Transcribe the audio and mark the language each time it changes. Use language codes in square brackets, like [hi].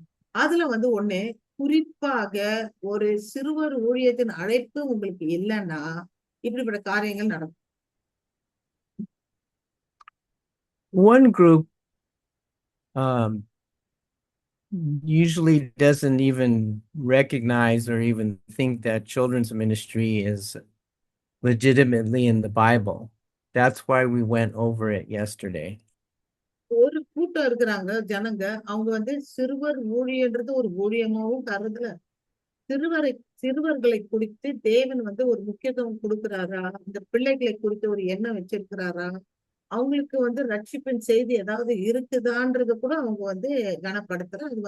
[ta] அதுல வந்து ஒண்ணு, குறிப்பாக ஒரு சிறுவர் ஊழியத்தின் அழைப்பு உங்களுக்கு இல்லைன்னா இப்படிப்பட்ட காரியங்கள் நடக்கும். [en] One group usually doesn't even recognize or even think that children's ministry is legitimately in the Bible. That's why we went over it yesterday. [ta] ஒரு கூட்டம் இருக்கிறாங்க ஜனங்க, அவங்க வந்து சிறுவர் ஊழியன்றது ஒரு ஊழியமாவும் கருதுல. சிறுவர்களை குறித்து தேவன் வந்து ஒரு முக்கியத்துவம் கொடுக்கிறாரா, இந்த பிள்ளைகளை குறித்து ஒரு எண்ணம் வச்சிருக்கிறாரா, அவங்களுக்கு வந்து ரட்சிப்பின் செய்தி ஏதாவது இருக்குதான்றது கூட அவங்க வந்து கனப்படுத்துற.